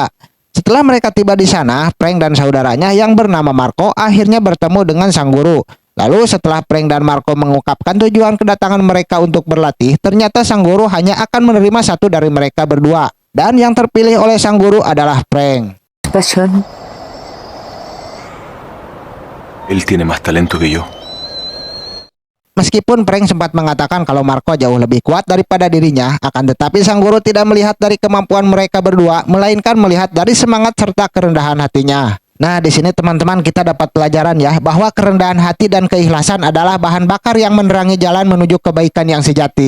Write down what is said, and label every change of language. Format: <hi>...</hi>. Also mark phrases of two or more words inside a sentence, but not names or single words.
<id>Setelah mereka tiba di sana, prank dan saudaranya yang bernama Marco akhirnya bertemu dengan sang guru. Lalu setelah prank dan Marco mengungkapkan tujuan kedatangan mereka untuk berlatih, ternyata sang guru hanya akan menerima satu dari mereka berdua. Dan yang terpilih oleh sang guru adalah prank.</id> <es>Él tiene más talento que yo.</es> <id>Meskipun prank sempat mengatakan kalau Marco jauh lebih kuat daripada dirinya, akan tetapi sang guru tidak melihat dari kemampuan mereka berdua, melainkan melihat dari semangat serta kerendahan hatinya. Nah, di sini teman-teman kita dapat pelajaran ya, bahwa kerendahan hati dan keikhlasan adalah bahan bakar yang menerangi jalan menuju kebaikan yang sejati.</id>